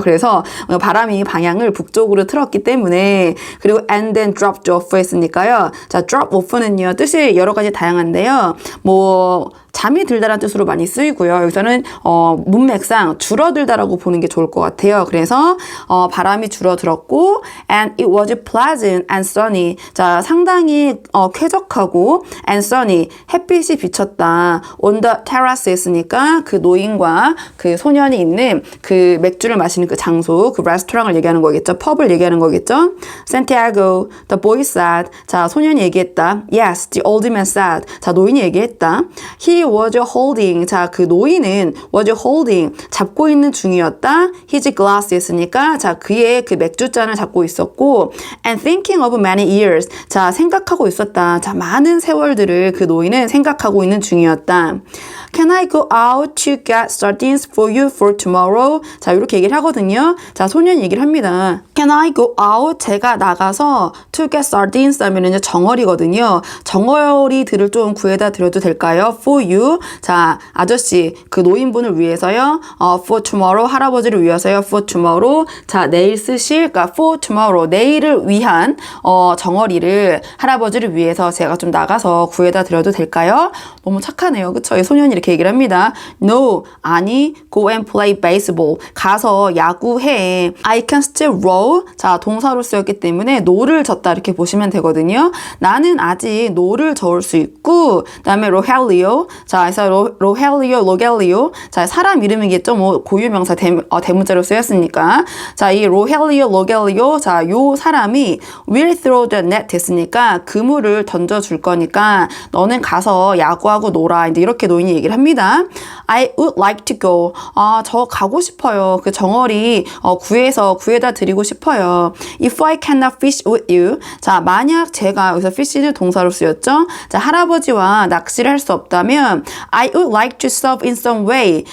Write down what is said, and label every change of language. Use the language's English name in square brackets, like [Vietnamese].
[Korean] 그래서 바람이 방향을 북쪽으로 틀었기 때문에 그리고 [English] and then dropped off [Korean] 했으니까요. 자, drop off는요. 뜻이 여러 가지 다양한데요. 뭐 잠이 들다라는 뜻으로 많이 쓰이고요. 여기서는 문맥상 줄어들다라고 보는 게 좋을 것 같아요. 그래서 바람이 줄어들었고 [English] and it was pleasant and sunny. [Korean] 자, 상당히 쾌적하고 [English] and sunny. [Korean] 햇빛이 비쳤다. [English] on the terrace [Korean] 했으니까 그 노인과 그 소년이 있는 그 맥주를 마시는 그 장소, 그 레스토랑을 얘기하는 거겠죠. 펍을 얘기하는 거겠죠. Santiago, [English] the boy said. [Korean] 자, 소년이 얘기했다. [English] Yes, the old man said. [Korean] 자, 노인이 얘기했다. [English] He was holding. [Korean] 자, 그 노인은 [English] was holding. [Korean] 잡고 있는 중이었다. His glass 했으니까 자, 그의 그 맥주잔을 잡고 있었고 [English] and thinking of many years. [Korean] 자, 생각하고 있었다. 자, 많은 세월들을 그 노인은 생각하고 있는 중이었다. [English] Can I go out to get sardines for you for tomorrow? [Korean] 자, 이렇게 얘기를 하거든요. 자, 소년이 얘기를 합니다. [English] Can I go out? [Korean] 제가 나가서 to get sardines 하면은 정어리거든요. 정어리들을 좀 구해다 드려도 될까요? [English] For you. [Korean] 자, 아저씨, 그 노인분을 위해서요. [English] For tomorrow. [Korean] 할아버지를 위해서요. [English] For tomorrow. [Korean] 자, 내일 쓰실, 그러니까 [English] for tomorrow. [Korean] 내일을 위한 정어리를 할아버지를 위해서 제가 좀 나가서 구해다 드려도 될까요? 너무 착하네요. 그쵸? 이 소년이 이렇게 얘기를 합니다. [English] No, [Korean] 아니, [English] go and play baseball. [Korean] 가서 야구해. [English] I can still row. [Korean] 자, 동사로 쓰였기 때문에 노를 젓다 이렇게 보시면 되거든요. 나는 아직 노를 저을 수 있고, 그 다음에 로헬리오. 자, 그래서 로겔리오. 자, 사람 이름이겠죠. 뭐 고유명사 대문자로 쓰였으니까. 자, 이 로겔리오. 자, 요 사람이 [English] will throw the net [Korean] 됐으니까 그물을 던져줄 거니까 너는 가서 야구하고 놀아. 이제 이렇게 노인이 얘기를 합니다. [English] I would like to go. [Korean] 저 가고 싶어요. 그 정어리 구해다 드리고 싶어요. [English] If I cannot fish with you. [Korean] 자, 만약 제가 여기서 fish는 동사로 쓰였죠. 자, 할아버지와 낚시를 할 수 없다면 [English] I would like to serve in some way.